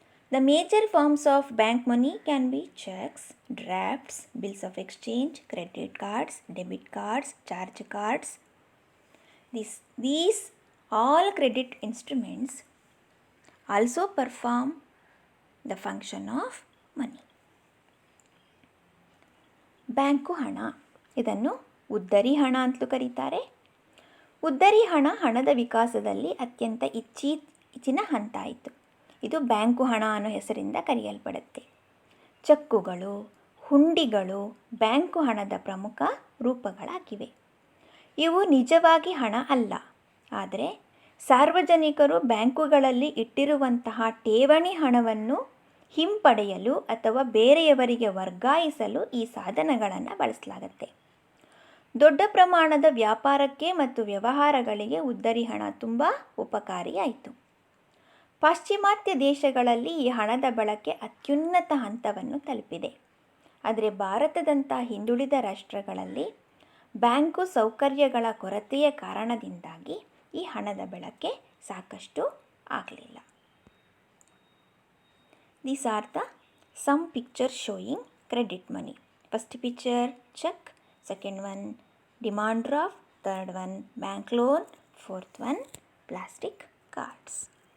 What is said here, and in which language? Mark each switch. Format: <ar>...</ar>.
<en>The major forms of bank money can be checks, drafts, bills of exchange, credit cards, debit cards, charge cards. These all credit instruments also perform the function of money.</en> <kn>Bank ಹಣ, ಇದನ್ನು ಉದ್ದರಿ ಹಣ ಅಂತಲೂ ಕರೀತಾರೆ. ಉದ್ದರಿ ಹಣ ಹಣದ ವಿಕಾಸದಲ್ಲಿ ಅತ್ಯಂತ ಇತ್ತೀಚಿನ ಹಂತ ಆಯಿತು. ಇದು ಬ್ಯಾಂಕು ಹಣ ಅನ್ನೋ ಹೆಸರಿಂದ ಕರೆಯಲ್ಪಡುತ್ತೆ. ಚೆಕ್ಕುಗಳು, ಹುಂಡಿಗಳು ಬ್ಯಾಂಕು ಹಣದ ಪ್ರಮುಖ ರೂಪಗಳಾಗಿವೆ. ಇವು ನಿಜವಾಗಿ ಹಣ ಅಲ್ಲ, ಆದರೆ ಸಾರ್ವಜನಿಕರು ಬ್ಯಾಂಕುಗಳಲ್ಲಿ ಇಟ್ಟಿರುವಂತಹ ಠೇವಣಿ ಹಣವನ್ನು ಹಿಂಪಡೆಯಲು ಅಥವಾ ಬೇರೆಯವರಿಗೆ ವರ್ಗಾಯಿಸಲು ಈ ಸಾಧನಗಳನ್ನು ಬಳಸಲಾಗುತ್ತೆ. ದೊಡ್ಡ ಪ್ರಮಾಣದ ವ್ಯಾಪಾರಕ್ಕೆ ಮತ್ತು ವ್ಯವಹಾರಗಳಿಗೆ ಉದ್ದರಿ ಹಣ ತುಂಬ ಉಪಕಾರಿಯಾಯಿತು. ಪಾಶ್ಚಿಮಾತ್ಯ ದೇಶಗಳಲ್ಲಿ ಈ ಹಣದ ಬಳಕೆ ಅತ್ಯುನ್ನತ ಹಂತವನ್ನು ತಲುಪಿದೆ. ಆದರೆ ಭಾರತದಂಥ ಹಿಂದುಳಿದ ರಾಷ್ಟ್ರಗಳಲ್ಲಿ ಬ್ಯಾಂಕು ಸೌಕರ್ಯಗಳ ಕೊರತೆಯ ಕಾರಣದಿಂದಾಗಿ ಈ ಹಣದ ಬಳಕೆ ಸಾಕಷ್ಟು ಆಗಲಿಲ್ಲ.</kn> <en>These are the some pictures showing credit money. First picture, check. Second one, demand draft. Third one, bank loan. Fourth one, plastic cards.</en>